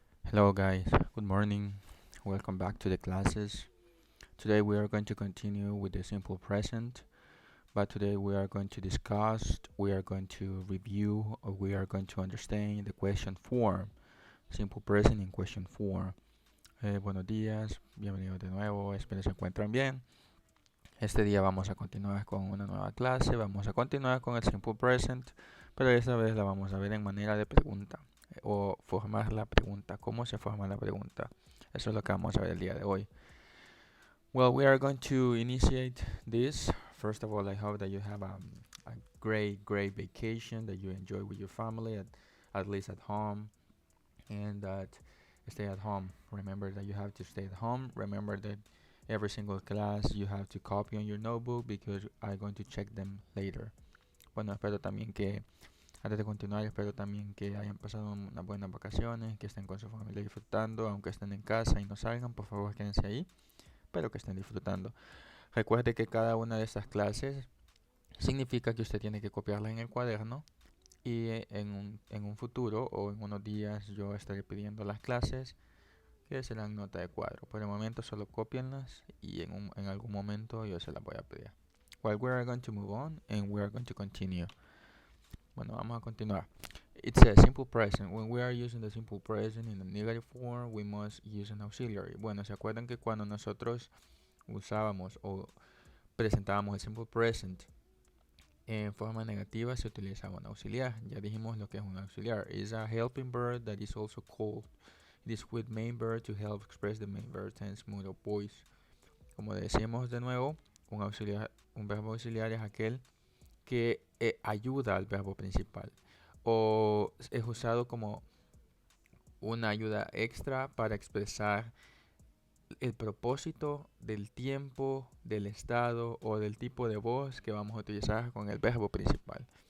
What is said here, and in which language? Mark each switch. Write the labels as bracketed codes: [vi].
[en] Hello guys, good morning. Welcome back to the classes. Today we are going to continue with the simple present, but today we are going to discuss, we are going to review, or we are going to understand the question form. Simple present in question form. [es] Buenos días, bienvenidos de nuevo, espero se encuentran bien. Este día vamos a continuar con una nueva clase, vamos a continuar con el simple present, pero esta vez la vamos a ver en manera de pregunta o formar la pregunta, cómo se forma la pregunta. Eso es lo que vamos a ver el día de hoy. [en] Well, we are going to initiate this. First of all, I hope that you have a great vacation, that you enjoy with your family, at least at home, and that stay at home. Remember that you have to stay at home. Remember that every single class you have to copy on your notebook because I'm going to check them later. [es] Bueno, espero también que, antes de continuar, espero también que hayan pasado unas buenas vacaciones, que estén con su familia disfrutando, aunque estén en casa y no salgan, por favor quédense ahí, pero que estén disfrutando. Recuerde que cada una de estas clases significa que usted tiene que copiarla en el cuaderno y en un futuro o en unos días yo estaré pidiendo las clases que serán nota de cuadro. Por el momento solo copienlas y en algún momento yo se las voy a pedir. [en] Well, we are going to move on and we are going to continue. [es] Bueno, vamos a continuar. [en] It says simple present. When we are using the simple present in the negative form, we must use an auxiliary. [es] Bueno, ¿se acuerdan que cuando nosotros usábamos o presentábamos el simple present en forma negativa se utilizaba un auxiliar? Ya dijimos lo que es un auxiliar. [en] It's a helping verb that is also called. It is with main verb to help express the main verb tense, mood or voice. [es] Como decimos de nuevo, un auxiliar, un verbo auxiliar es aquel que ayuda al verbo principal o es usado como una ayuda extra para expresar el propósito del tiempo, del estado o del tipo de voz que vamos a utilizar con el verbo principal.